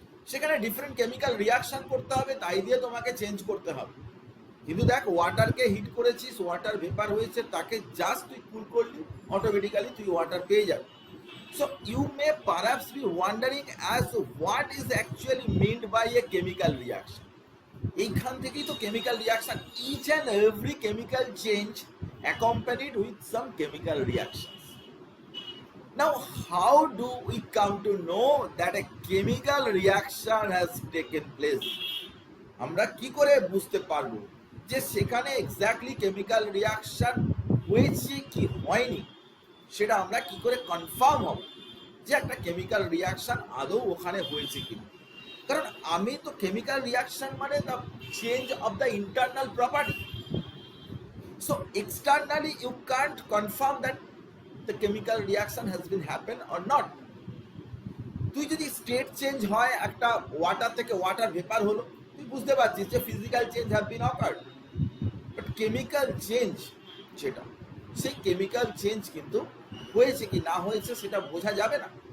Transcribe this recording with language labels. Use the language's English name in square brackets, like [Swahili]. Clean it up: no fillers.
[Bangla] সেখানে different chemical reaction করতে হবে, তাই দিয়ে তোমাকে চেঞ্জ করতে হবে. কিন্তু দেখ, ওয়াটারকে হিট করেছিস, ওয়াটার ভেপার হয়েছে, তাকে জাস্ট তুই কুল করলি, অটোমেটিক্যালি তুই ওয়াটার পেয়ে যাবি. [English] So you may perhaps be wondering as what is actually meant by a chemical reaction. [Bangla] এইখান থেকেই তো [English] Chemical reaction, each and every chemical change accompanied with some chemical reaction. Now, how do we come to know that a chemical reaction has taken place? [Bangla] আমরা কি করে বুঝতে পারবো যে সেখানে এক্স্যাক্টলি কেমিক্যাল রিয়াকশন হয়েছে কি হয়নি? সেটা আমরা কি করে কনফার্ম হব যে একটা কেমিক্যাল রিয়াকশন আদৌ ওখানে হয়েছে কিনা? কারণ আমি তো কেমিক্যাল রিয়াকশন মানে [English] The change of the internal property. So externally you can't confirm that the chemical reaction has been happen or not. [Bangla] তুই যদি স্টেট চেঞ্জ হয়, একটা ওয়াটার থেকে ওয়াটার ভেপার হলো, তুই বুঝতে পারছিস যে [English] Physical change have been occurred. [Bangla] But chemical change যেটা, সেই কেমিক্যাল চেঞ্জ কিন্তু হয়েছে কি না হয়েছে সেটা বোঝা যাবে না.